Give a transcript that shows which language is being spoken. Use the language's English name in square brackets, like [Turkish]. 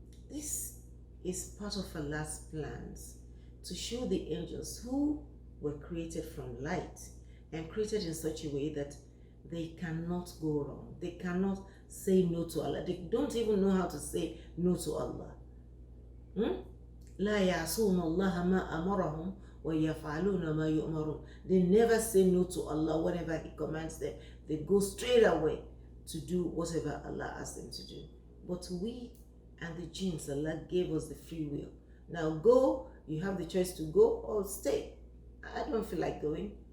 [English] This is part of Allah's plans to show the angels, who were created from light and created in such a way that they cannot go wrong. They cannot say no to Allah. They don't even know how to say no to Allah. [Arabic] لا يعصون الله ما أمرهم ويفعلون ما يؤمرون. [English] They never say no to Allah whenever He commands them. They go straight away to do whatever Allah asks them to do. But we and the jinns, Allah gave us the free will. Now go, you have the choice to go or stay. I don't feel like going.